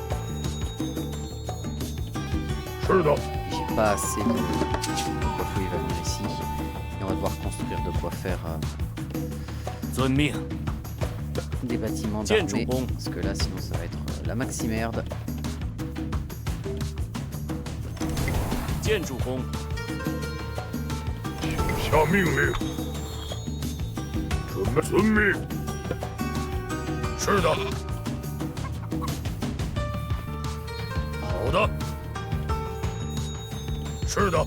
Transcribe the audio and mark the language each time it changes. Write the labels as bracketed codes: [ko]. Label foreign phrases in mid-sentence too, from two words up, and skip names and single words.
[zh] 是的， [fr] J'ai pas assez de quoi il va venir ici. Et on va devoir construire de quoi faire [zh] 遵命。 [fr] des bâtiments Tiens, d'armée. Joubon. Parce que là, sinon, ça va être la maxi merde. [zh] 建筑工。请下命令。准备遵命。是的。好的。是的，